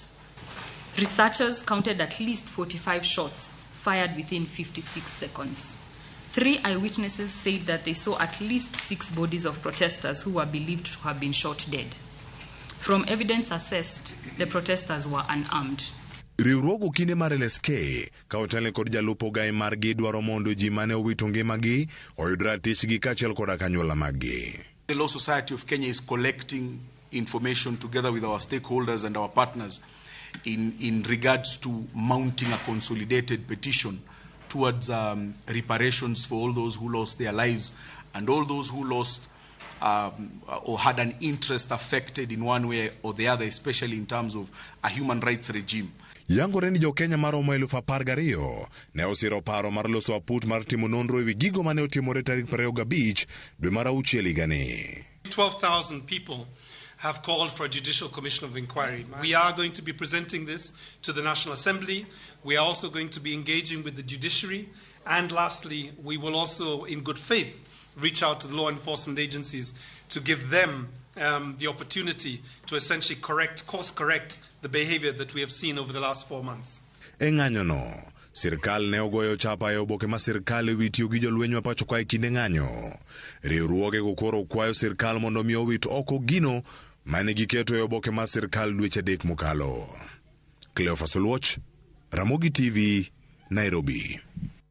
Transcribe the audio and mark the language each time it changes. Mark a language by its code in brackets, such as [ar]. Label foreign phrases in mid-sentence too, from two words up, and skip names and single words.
[en] Researchers counted at least 45 shots fired within 56 seconds. 3 eyewitnesses said that they saw at least 6 bodies of protesters who were believed to have been shot dead. From evidence assessed, the protesters were unarmed. [luo] Riwruogo kinde mar LSK ka otelo kod jalupo gai margi dwaro mondo ji mane owito ngimagi oyud ratichgi kaachiel koda kanyuola maggi. [en] The Law Society of Kenya is collecting information together with our stakeholders and our partners in regards to mounting a consolidated petition towards reparations for all those who lost their lives and all those who lost or had an interest affected in one way or the other, especially in terms of a human rights regime. [luo] Yangore ni jo Kenya maromo 12,000 ne osiro paro mar loso aput mar timo nonro ewi gigo mane otimore tarik 25 dwe mar 6 higani. [en] 12,000 people have called for a judicial commission of inquiry. We are going to be presenting this to the National Assembly. We are also going to be engaging with the judiciary. And lastly, we will also, in good faith, reach out to the law enforcement agencies to give them the opportunity to essentially course correct the behavior that we have seen over the last 4 months. [luo] Ng'anyo no, sirkal ne ogoyo chapa e oboke ma sirkal ewi tiyo gi jolweny ma pacho ka e kinde ng'anyo. Riwruoge go koro kwayo sirkal mondo mi owit oko gino mane giketo e oboke ma sirkal dweche 3 mokalo. Cleophas Oluoch, Ramogi TV, Nairobi.